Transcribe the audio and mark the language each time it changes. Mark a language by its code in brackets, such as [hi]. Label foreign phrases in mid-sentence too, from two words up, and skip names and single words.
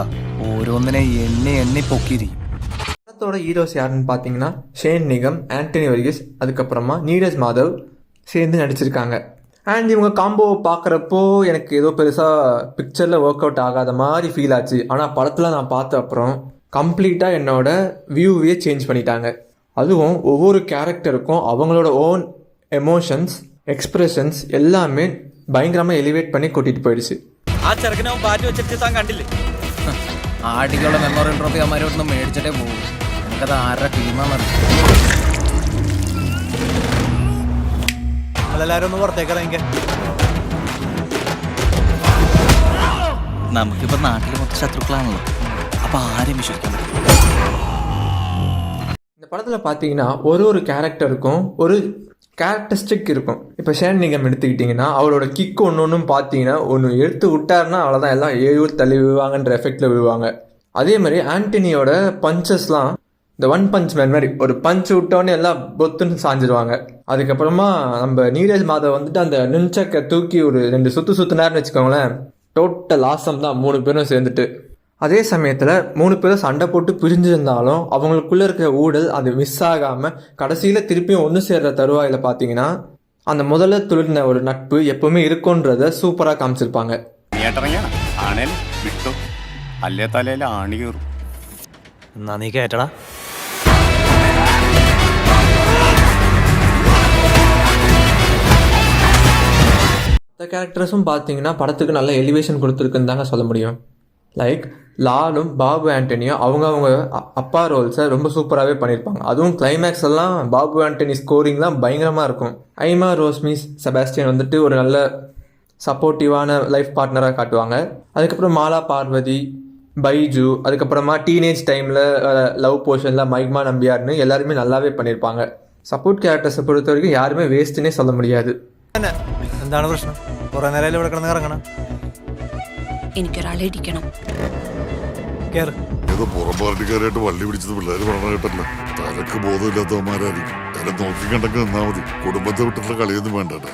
[ml] ഓരോന്നിനെ എണ്ണി പൊക്കിയിരിക്കും. [ta] படத்தோட ஹீரோஸ் யாருன்னு பார்த்தீங்கன்னா ஷேன் நிகம், ஆண்டனி வர்கீஸ், அதுக்கப்புறமா நீரஜ் மாதவ் சேர்ந்து நடிச்சிருக்காங்க. அண்ட் இவங்க காம்போவை பார்க்குறப்போ எனக்கு ஏதோ பெருசாக பிக்சரில் [en] work out [ta] ஆகாத மாதிரி ஃபீல் ஆச்சு. ஆனால் படத்தில் நான் பார்த்த அப்புறம் கம்ப்ளீட்டாக என்னோட வியூவே சேஞ்ச் பண்ணிட்டாங்க. அதுவும் ஒவ்வொரு கேரக்டருக்கும் அவங்களோட [en] own emotions, expressions [ta] எல்லாமே பயங்கரமாக எலிவேட் பண்ணி கூட்டிகிட்டு போயிடுச்சு. [ml] ആ ചെറുക്കനെ ബാറ്റ് വെച്ചിട്ട് താൻ കണ്ടില്ലേ? ആടികളുടെ [en] memorial trophy [ml] അമ്മാരോടൊന്ന് മേടിച്ചിട്ടേ പോകും. എനിക്കത് ആരുടെ ടീമാണെന്ന് എല്ലാവരും ഒന്ന് പുറത്തേക്കിറങ്ങിക്ക. നമുക്കിപ്പോ നാട്ടിൽ മൊത്തം ശത്രുക്കളാണല്ലോ, അപ്പൊ ആരെയും വിശ്വസിക്കാൻ പറ്റില്ല. [ta] இந்த படத்தில் பார்த்தீங்கன்னா ஒரு கேரக்டருக்கும் ஒரு கேரக்டரிஸ்டிக் இருக்கும். இப்போ ஷேன் நிகம் எடுத்துக்கிட்டிங்கன்னா அவரோட கிக் ஒன்றும் பார்த்தீங்கன்னா ஒன்று எடுத்து விட்டாருன்னா அவ்வளோதான், எல்லாம் 7 தள்ளி விழுவாங்கன்ற எஃபெக்டில் விழுவாங்க. அதே மாதிரி ஆண்டனியோட பஞ்சஸ்லாம் இந்த 1 பஞ்ச் மேன் மாதிரி ஒரு பஞ்ச் விட்டோன்னே எல்லாம் பொத்துன்னு சாஞ்சிருவாங்க. அதுக்கப்புறமா நம்ம நீரஜ் மாதவ் வந்துட்டு அந்த நுண்சக்கை தூக்கி ஒரு 2 சுற்றுனாருன்னு வச்சுக்கோங்களேன், [en] total awesome [ta] தான் 3 பேரும் சேர்ந்துட்டு. அதே சமயத்தில் 3 பேரும் சண்டை போட்டு பிரிஞ்சிருந்தாலும் அவங்களுக்குள்ளே இருக்கிற ஊழல் அது மிஸ் ஆகாமல் கடைசியில் திருப்பியும் ஒன்று சேர்ற தருவாயில் பார்த்தீங்கன்னா அந்த முதல்ல துளிர்ன ஒரு நட்பு எப்பவுமே இருக்குன்றத சூப்பராக காமிச்சிருப்பாங்க. [ml] നീ കേട്ടടാ. [ta] இந்த கேரக்டர்ஸும் பார்த்தீங்கன்னா படத்துக்கு நல்ல எலிவேஷன் கொடுத்துருக்குன்னு தாங்க சொல்ல முடியும். லைக் லாலும் பாபு ஆண்டனியும் அவங்க அப்பா ரோல்ஸை ரொம்ப சூப்பராகவே பண்ணியிருப்பாங்க. அதுவும் கிளைமேக்ஸ் எல்லாம் பாபு ஆண்டனி ஸ்கோரிங்லாம் பயங்கரமாக இருக்கும். ஐமா ரோஸ்மிஸ் செபாஸ்டியன் வந்துட்டு ஒரு நல்ல சப்போர்ட்டிவான [en] life partnerஆக [ta] காட்டுவாங்க. அதுக்கப்புறம் மாலா பார்வதி, பைஜு, அதுக்கப்புறமா [en] teenage timeில் love portionில் [ta] மைக்மா நம்பியார்னு எல்லாருமே நல்லாவே பண்ணியிருப்பாங்க. [en] support charactersஐ [ta] பொறுத்த வரைக்கும் யாருமே வேஸ்ட்டுன்னே சொல்ல முடியாது. [ml] എന്താണ് പ്രശ്നം? കുറേ നേരം ഇവിടെ കിടന്ന് ഇറങ്ങണം. എനിക്കൊരാളെ ഇടിക്കണം. ഏതോ പുറം പാർട്ടിക്കാരായിട്ട് വള്ളി പിടിച്ചത് പിള്ളേർ പറഞ്ഞ കേട്ടല്ല. തലക്ക് ബോധമില്ലാത്തവന്മാരായിരിക്കും. തല നോക്കി കണ്ടൊക്കെ നിന്നാ മതി. കുടുംബത്തെ വിട്ടിട്ടുള്ള കളിയൊന്നും വേണ്ട.